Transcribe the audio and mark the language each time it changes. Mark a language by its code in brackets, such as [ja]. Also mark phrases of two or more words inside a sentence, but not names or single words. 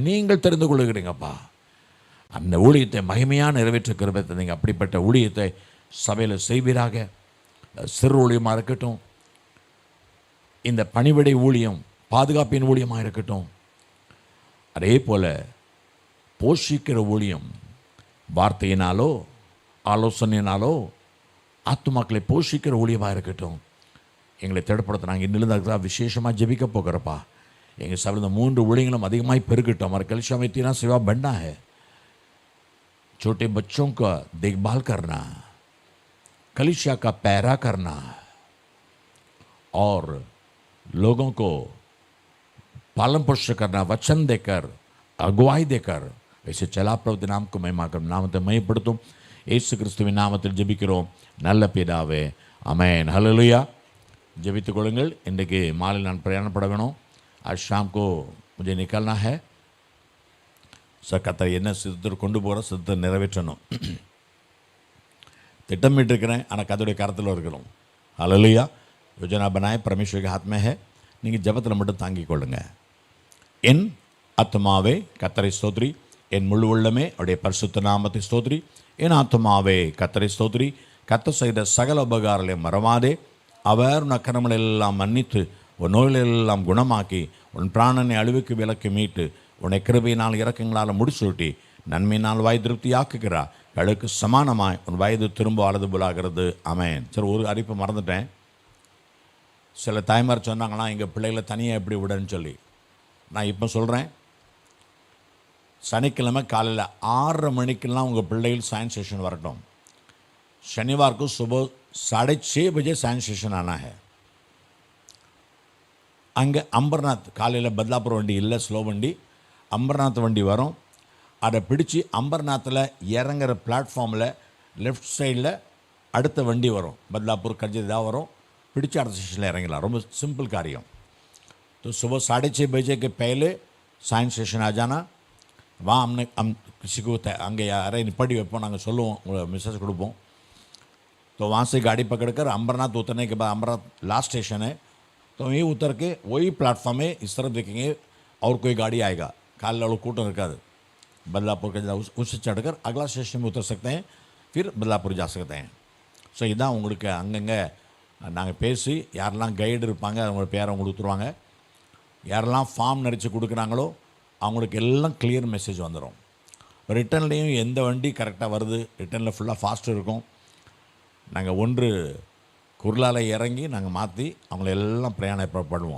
[ta] நீங்கள் தெரிந்து கொள்ளுகிறீங்கப்பா. அந்த ஊழியத்தை மகிமையாக நிறைவேற்ற கிருபை தந்தீங்க. அப்படிப்பட்ட ஊழியத்தை சபையில் செய்வீராக. சிறு ஊழியமாக இருக்கட்டும், இந்த பணிவிடை ஊழியம், பாதுகாப்பின் ஊழியமாக இருக்கட்டும், அதே போல் போஷிக்கிற ஊழியம், வார்த்தையினாலோ ஆலோசனையினாலோ ஆத்துமாக்களை போஷிக்கிற ஊழியமாக இருக்கட்டும், எங்களை தேடப்படுத்த நாங்கள் இன்னிலிருந்து விசேஷமாக ஜெபிக்க போகிறப்பா. எங்கள் சபையில் இந்த 3 ஊழியங்களும் அதிகமாக பெருகட்டும். [hi] हमारे कलीसिया में इतना सेवा बढ़ना है. छोटे बच्चों का देखभाल करना, कलीसिया का पैरा करना, और लोगों को पालन पोषण करना, वचन देकर, अगुवाई देकर, ऐसे चला प्रभु नाम को महिमा कर. [ta] नामத்தை மையப்படுத்தும் இயேசு கிறிஸ்துவின் நாமத்தில் ஜெபிக்கிறோம் நல்ல பிதாவே, ஆமென். ஹல்லேலூயா. ஜெபித்துக் கொள்ளுங்கள். இன்றைக்கு மாலை நான் பிரயாணப்பட வேணும். [hi] आज शाम को मुझे निकलना है. [ta] கர்த்தர் என்ன சித்தர் கொண்டு போகிற சித்தத்தை நிறைவேற்றணும் திட்டமிட்டு இருக்கிறேன். ஆனால் கர்த்தருடைய கரத்தில் இருக்கிறோம். [hi] ஹல்லேலூயா. யோஜனா बनाए परमेश्वर के हाथ में है. [ta] நீங்கள் ஜெபத்தில் மட்டும் தாங்கிக் கொள்ளுங்க. என் ஆத்மாவே கர்த்தரை ஸ்தோத்ரி, என் முழு உள்ளமே அவருடைய பரிசுத்த நாமத்தை ஸ்தோத்ரி. என் ஆத்மாவே கர்த்தரை ஸ்தோத்ரி, கர்த்தர் செய்த சகல உபகாரங்களை மறவாதே. அவர் உன் அக்கிரமங்களை எல்லாம் மன்னித்து உன் நோய்களெல்லாம் குணமாக்கி உன் பிராணனை அழிவுக்கு விலக்கி மீட்டு உன்னை கிருபையினால் இரக்கங்களால் முடிசூட்டி நன்மையினால் வாய் திருப்தியாக்குகிறார். கழுக்கு சமானமாய் உன் வயது திரும்ப வலது போலாகிறது. ஆமென். சரி, ஒரு அறிவிப்பு மறந்துட்டேன். சில தாய்மார் சொன்னாங்கன்னா எங்கள் பிள்ளைகளை தனியாக எப்படி விடன்னு சொல்லி. நான் இப்போ சொல்கிறேன், சனிக்கிழமை காலையில் 6:30 மணிக்கெல்லாம் உங்கள் பிள்ளைகள் [en] science session [ta] வரட்டும். [hi] शनिवार को सुबह 6:30 बजे [en] science session [hi] आना है. [ta] அங்கே அம்பர்நாத் காலையில் பத்லாப்பூர் வண்டி இல்லை, ஸ்லோ வண்டி, அம்பர்நாத் வண்டி வரும். அதை பிடிச்சி அம்பர்நாத்தில் இறங்குற பிளாட்ஃபார்மில் லெஃப்ட் சைடில் அடுத்த வண்டி வரும். பத்லாப்பூர் கர்ஜிதா வரும். பிடிச்சி அடுத்த ஸ்டேஷனில் இறங்கலாம். ரொம்ப சிம்பிள் காரியம். [hi] तो सुबह 6:30 बजे के पहले [en] science session [hi] आ जाना. वहाँ हम किसी को [ta] அங்கே யாரை நிப்பாட்டி வைப்போம், நாங்கள் சொல்லுவோம், உங்களுக்கு மெசேஜ் கொடுப்போம். [hi] तो वहाँ से गाड़ी पकड़कर अम्बरनाथ उतरने के बाद, अम्बरनाथ [en] last station [hi] है, तो वहीं उतर के वही प्लेटफॉर्म में इस तरफ देखेंगे और कोई गाड़ी आएगा. [ta] காலையில் அவ்வளோ கூட்டம் இருக்காது. [hi] बदलापुर के उससे चढ़कर अगला स्टेशन में उतर सकते हैं, फिर बदलापुर जा सकते हैं. [ta] ஸோ இதான் உங்களுக்கு அங்கங்கே நாங்கள் பேசி யாரெல்லாம் கைடு இருப்பாங்க அவங்களோட பேரை உங்களுக்கு கொடுத்துருவாங்க. யாரெல்லாம் ஃபார்ம் நிறைச்சி கொடுக்குறாங்களோ அவங்களுக்கு எல்லாம் [en] clear message [ta] வந்துடும். ரிட்டர்ன்லேயும் எந்த வண்டி கரெக்டாக வருது, ரிட்டர்னில் ஃபுல்லாக ஃபாஸ்ட்டு இருக்கும். நாங்கள் ஒன்று குர்லால இறங்கி நாங்கள் மாற்றி அவங்கள எல்லாம் பிரயாணம் பண்ணுவோம்.